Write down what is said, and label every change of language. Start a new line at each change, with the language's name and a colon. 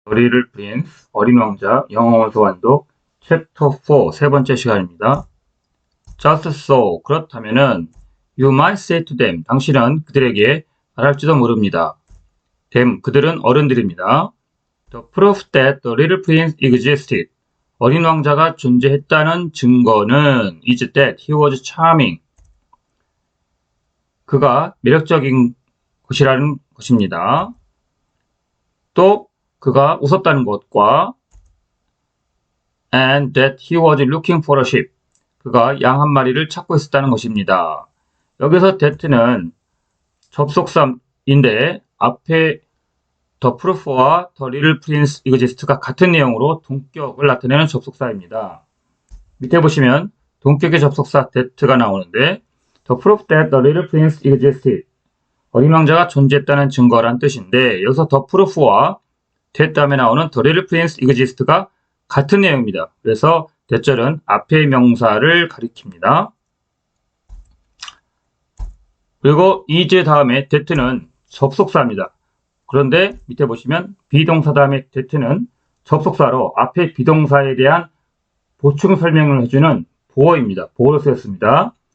Korean: 리를 프린스, 어린 왕자, 영어 원서 완독, 챕터 4, 세 번째 시간입니다.
English: Just so,
Korean: 그렇다면은,
English: you might say to them,
Korean: 당신은 그들에게 말할지도 모릅니다. them, 그들은 어른들입니다.
English: The proof that the little prince existed,
Korean: 어린 왕자가 존재했다는 증거는
English: is that he was charming,
Korean: 그가 매력적인 것이라는 것입니다. 또 그가 웃었다는 것과
English: and that he was looking for a sheep.
Korean: 그가 양 한 마리를 찾고 있었다는 것입니다. 여기서 that는 접속사인데 앞에 the proof와
English: the little prince exist
Korean: 가 같은 내용으로 동격을 나타내는 접속사입니다. 밑에 보시면 동격의 접속사 that가 나오는데
English: the proof that the little prince existed.
Korean: 어린 왕자가 존재했다는 증거란 뜻인데 여기서 the proof와 that 다음에 나오는
English: the little prince exist
Korean: 가 같은 내용입니다. 그래서 대절은 앞의 명사를 가리킵니다. 그리고 is 다음에 that는 접속사입니다. 그런데 밑에 보시면 비동사 다음에 that는 접속사로 앞에 비동사에 대한 보충 설명을 해주는 보어입니다. 보어로 쓰였습니다.